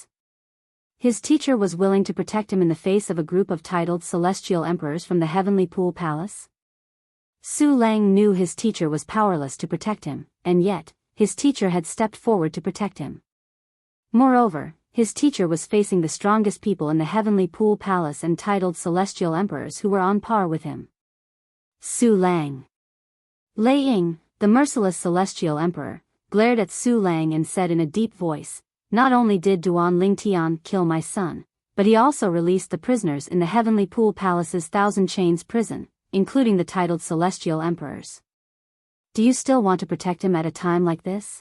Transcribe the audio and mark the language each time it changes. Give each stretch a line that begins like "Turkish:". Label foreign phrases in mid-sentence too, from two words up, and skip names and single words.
English: His teacher was willing to protect him in the face of a group of titled celestial emperors from the Heavenly Pool Palace? Su Lang knew his teacher was powerless to protect him, and yet, his teacher had stepped forward to protect him. Moreover, his teacher was facing the strongest people in the Heavenly Pool Palace and titled celestial emperors who were on par with him. Su Lang. Lei Ying, the merciless celestial emperor, glared at Su Lang and said in a deep voice, not only did Duan Lingtian kill my son, but he also released the prisoners in the Heavenly Pool Palace's Thousand Chains prison, including the titled celestial emperors. Do you still want to protect him at a time like this?